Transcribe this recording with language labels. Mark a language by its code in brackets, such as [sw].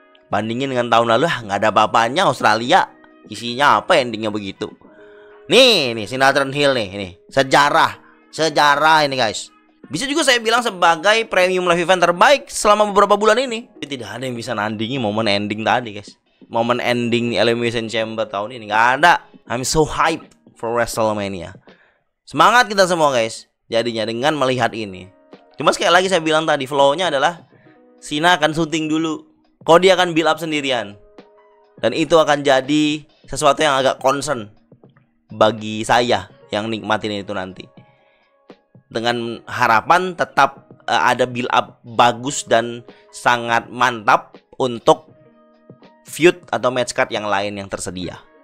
[id] Bandingin dengan tahun lalu, nggak ada apa-apanya. Australia isinya apa, endingnya begitu. Nih Sinatron Hill nih sejarah ini, guys. Bisa juga saya bilang sebagai premium live event terbaik selama beberapa bulan ini. Tapi tidak ada yang bisa nandingi momen ending tadi, guys. Momen ending Elimination Chamber tahun ini nggak ada. [en] I'm so hype for WrestleMania. [id] Semangat kita semua, guys, jadinya dengan melihat ini. Cuma sekali lagi saya bilang tadi, flow-nya adalah Cena akan syuting dulu, Cody akan build up sendirian, dan itu akan jadi sesuatu yang agak concern bagi saya yang nikmatin itu nanti. Dengan harapan tetap ada build up bagus dan sangat mantap untuk feud atau match card yang lain yang tersedia.